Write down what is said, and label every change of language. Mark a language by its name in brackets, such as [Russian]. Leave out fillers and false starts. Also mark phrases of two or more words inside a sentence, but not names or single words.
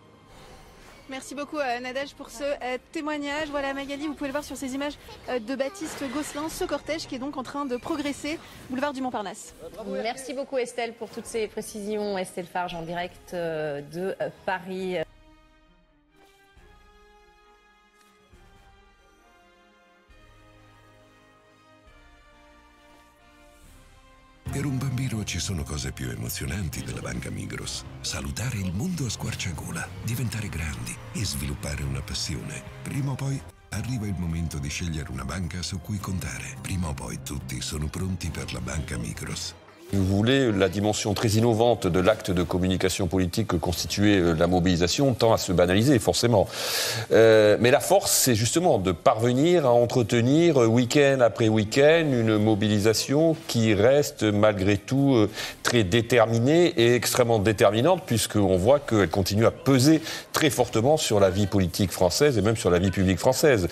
[French] Merci beaucoup Nadège pour ce témoignage. Voilà Magali, vous pouvez le voir sur ces images de Baptiste Gosselin, ce cortège qui est donc en train de progresser, boulevard du Montparnasse. Merci beaucoup Estelle pour toutes ces précisions. Estelle Farge en direct de Paris. [Italian] Per un bambino ci sono cose più emozionanti della Banca Migros. Salutare il mondo a squarciagola, diventare grandi e sviluppare una passione. Prima o poi arriva il momento di scegliere una banca su cui contare. Prima o poi tutti sono pronti per la Banca Migros. [French] Vous voulez, la dimension très innovante de l'acte de communication politique que constituait la mobilisation tend à se banaliser, forcément. Mais la force, c'est justement de parvenir à entretenir week-end après week-end une mobilisation qui reste malgré tout très déterminée et extrêmement déterminante, puisqu'on voit qu'elle continue à peser très fortement sur la vie politique française et même sur la vie publique française.